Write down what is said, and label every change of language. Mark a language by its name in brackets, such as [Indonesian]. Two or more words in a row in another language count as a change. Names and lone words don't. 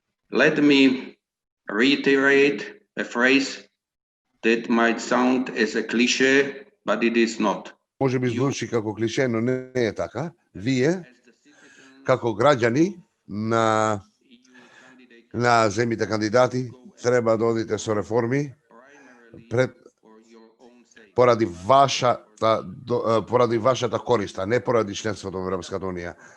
[English] Let me reiterate a phrase that might sound as a cliche, but it is not. [Macedonian] Може би звучи како клише, но не е така. Вие, како граѓани на земјите кандидати, треба да одите со реформи поради вашата користа, не поради членството во Европската Унија.